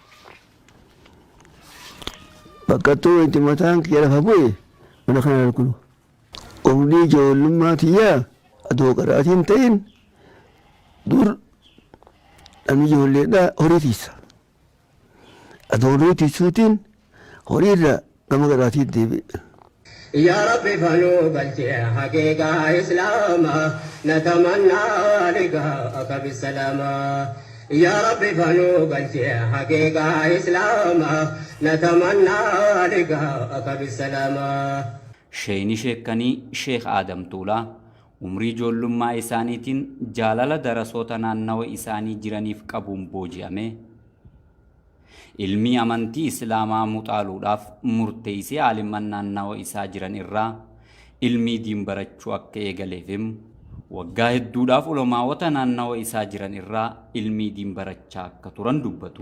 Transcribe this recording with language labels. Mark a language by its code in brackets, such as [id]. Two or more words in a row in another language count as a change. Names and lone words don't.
[om] Bakka itti mataan kiyya lafa bu'e mana kana arginu. Umrii ijoollummaa tiyyaa adoo qaraatiin ta'in dur namni ijoolleedhaa horii tiisa. Adoo horii tiisuutiin horiirra gama qaraatiin deebi'e. [ar] يا ربي فلو قلتي حقيقة إسلاما نتمنى لقاءك بالسلامة يا ربي فلو قلتي حقيقة إسلاما نتمنى لقاءك بالسلامة [om] sheeyni sheekanii Sheekh Adam Tuulaa umrii ijoollummaa isaaniitiin jaalala darasoota naannawa isaanii jiraniif qabuun booji'ame ilmi amantii islaamaa muuxaaluudhaaf murteessee aaliman naannawa isaa jiran irraa ilmi diin barachuu akka eegaleefim waggaa hedduudhaaf ulamaawota naannawa isaa jiran irraa ilmi diin barachaa akka turan dubbatu.